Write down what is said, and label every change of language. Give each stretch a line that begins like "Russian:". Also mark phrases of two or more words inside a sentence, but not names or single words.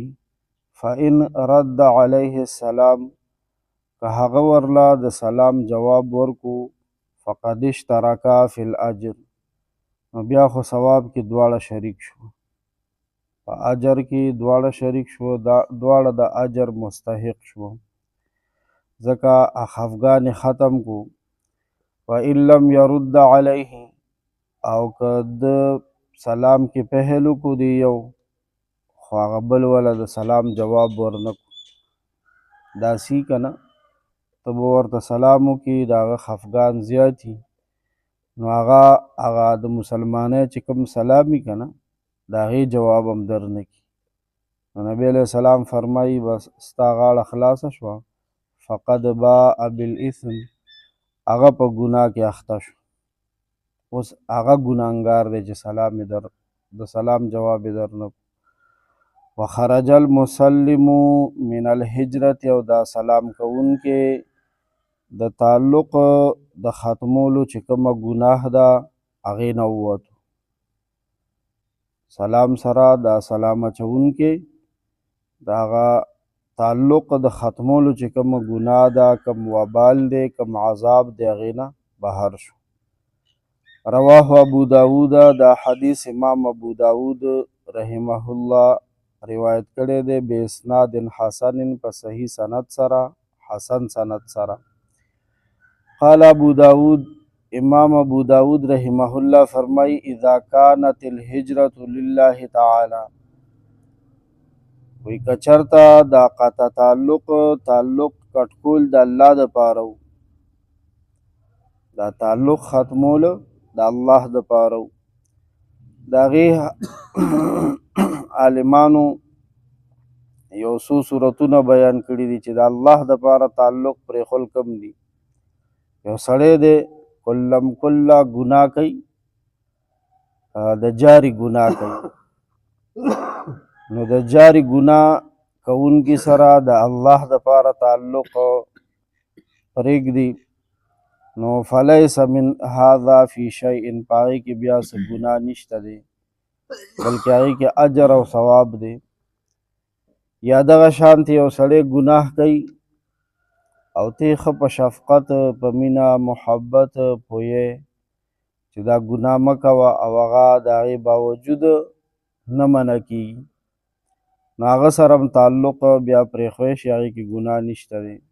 Arabic: فإن رد علیه السلام
Pashto: که هغه ورله د سلام جواب ورکو
Arabic: فقد اشترکا فی الاجر
Pashto: نو بیا خو ثواب کې دواړه شریک شو. په اجر کې دواړه شریک شو دواړه د اجر مستحق شو ځکه خفګان ختم کو.
Arabic: وإن لم يرد علیه
Pashto: او که د سلام کې پهل وکړو دی یو خو هغه بل وله د سلام جواب ورنکو داسې که نه ته به ورته سلام وکړي د هغه خفګان زیاتي نو هغه د مسلمانۍ چې کوم سلام وي که نه د هغې جواب هم در نه کړي نو نبی علیه السلام فرمایي بس ستا غاړه خلاصه شوه
Arabic: فقد باء بالاثم
Pashto: هغه په ګناه کې اخته شو. اوس هغه ګناهګار دی چې د سلام جواب یې در نه.
Arabic: وخرج المسلم من الهجرة
Pashto: او دا سلام کوونکې د تعلق د ختمولو چې کومه ګناه ده هغې نه ووتو. سلام سره دا سلام اچوونکې د هغه تعلق د ختمولو چې کومه ګناه ده کوم وبال دی کوم عذاب دی هغې نه بهر شو.
Arabic: رواه ابو داود
Pashto: دا حدیث امام ابو داود رحمه الله روایت کړی دی
Arabic: بے اسناد حسن
Pashto: په صحیح سند سره حسن سند سره.
Arabic: قال ابو داود
Pashto: امام ابو داود رحمه الله فرمای
Arabic: اذا كانت الهجرة لله تعالی
Pashto: وی کچرتا دا قطع تعلق کټکول د الله د پاره دا تعلق ختمول د الله د پاره د هغې عالمانو یو څو صورتونه بیان کړي دي چې د الله د پاره تعلق پرېښول کم دي. یو سړی دی کله ګناه کوي د جاري ګناه کوي نو د جاري ګناه کوونکي سره د الله د پاره تعلق پرېږدي نو
Arabic: فلیس من هذا فی شیء
Pashto: په هغې کې بیا څه ګناه نشته دی بلکې هغې کې اجر او ثواب دی. یا دغه شانتې یو سړی ګناه کوي او ته ښه په شفقت په مینه محبت پوهې چې دا ګناه مه کوه او هغه د هغې باوجود نه منع کېږي نو هغه سره هم تعلق بیا پرېښوی شي هغې کې ګناه نشته دی